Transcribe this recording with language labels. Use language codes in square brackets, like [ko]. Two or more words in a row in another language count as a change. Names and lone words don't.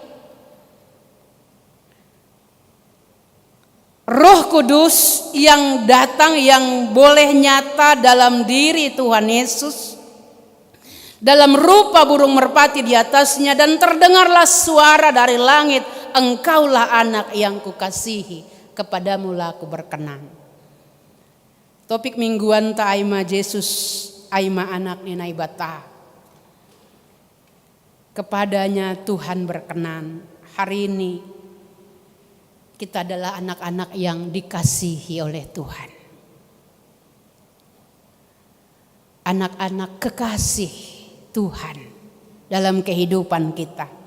[id] Roh Kudus yang datang, yang boleh nyata dalam diri Tuhan Yesus, dalam rupa burung merpati di atasnya, dan terdengarlah suara dari langit, engkaulah anak yang kukasihi, kepadamulah aku berkenan. [bts] Topik mingguan ta aima Yesus, aima anak ninai bata. [id] Kepadanya Tuhan berkenan. Hari ini kita adalah anak-anak yang dikasihi oleh Tuhan. Anak-anak kekasih Tuhan dalam kehidupan kita.